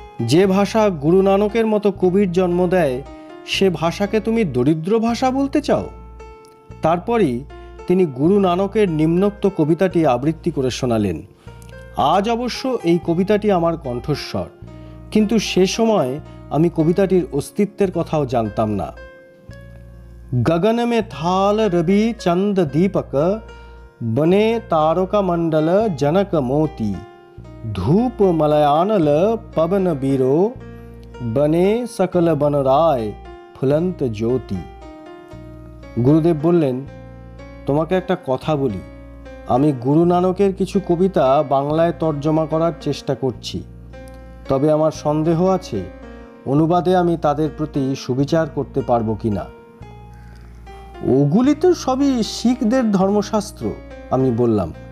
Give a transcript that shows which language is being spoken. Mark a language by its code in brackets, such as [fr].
[bn] যে ভাষা গুরু নানকের মতো কবির জন্ম দেয়, সে ভাষাকে তুমি দরিদ্র ভাষা বলতে চাও? তারপরই তিনি গুরু নানকের নিম্নোক্ত কবিতাটি আবৃত্তি করে শোনালেন। আজ অবশ্য এই কবিতাটি আমার কণ্ঠস্বর, কিন্তু সে সময় আমি কবিতাটির অস্তিত্বের কথাও জানতাম না। [hi] गगन में थाल रवि चंद दीपक, बने तारका मंडल जनक मोती, धूप मलयानल पवन बीरो, बने सकल बनराय फुलंत ज्योति। [bn] গুরুদেব বললেন, তোমাকে একটা কথা বলি। আমি গুরু নানকের কিছু কবিতা বাংলায় তর্জমা করার চেষ্টা করছি, তবে আমার সন্দেহ আছে অনুবাদে আমি তাদের প্রতি সুবিচার করতে পারবো কিনা। ওগুলি তো সবই শিখদের ধর্মশাস্ত্র, আমি বললাম।